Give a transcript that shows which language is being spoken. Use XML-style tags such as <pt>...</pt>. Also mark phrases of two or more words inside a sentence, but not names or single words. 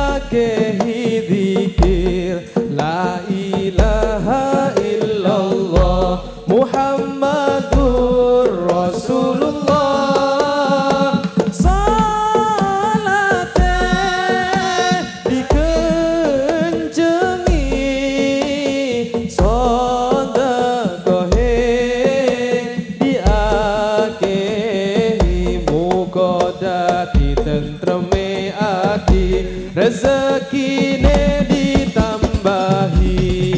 <jv>ngakehi dzikir</jv> <ar>لا إله إلا الله محمد رسول الله</ar> <jv>salate dikencengi sedekahe diakehi muga dadi tentreme ati rezekine ditambahi</jv>